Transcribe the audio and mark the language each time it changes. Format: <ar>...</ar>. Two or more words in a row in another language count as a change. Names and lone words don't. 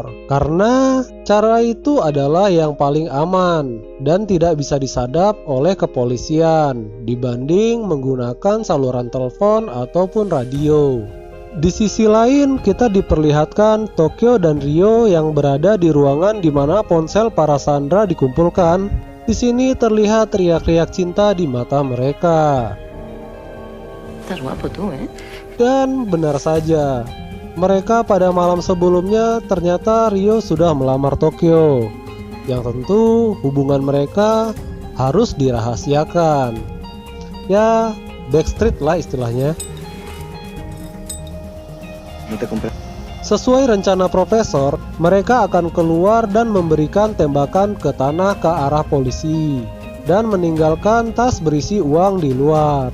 <id>Karena cara itu adalah yang paling aman dan tidak bisa disadap oleh kepolisian dibanding menggunakan saluran telepon ataupun radio. Di sisi lain, kita diperlihatkan Tokyo dan Rio yang berada di ruangan di mana ponsel para sandera dikumpulkan. Di sini terlihat riak-riak cinta di mata mereka.</id> <es>Estás guapo tú, ¿eh?</es> <id>Dan benar saja, mereka pada malam sebelumnya ternyata Rio sudah melamar Tokyo. Yang tentu hubungan mereka harus dirahasiakan. Ya, backstreet lah istilahnya. Sesuai rencana profesor, mereka akan keluar dan memberikan tembakan ke tanah ke arah polisi dan meninggalkan tas berisi uang di luar.</id>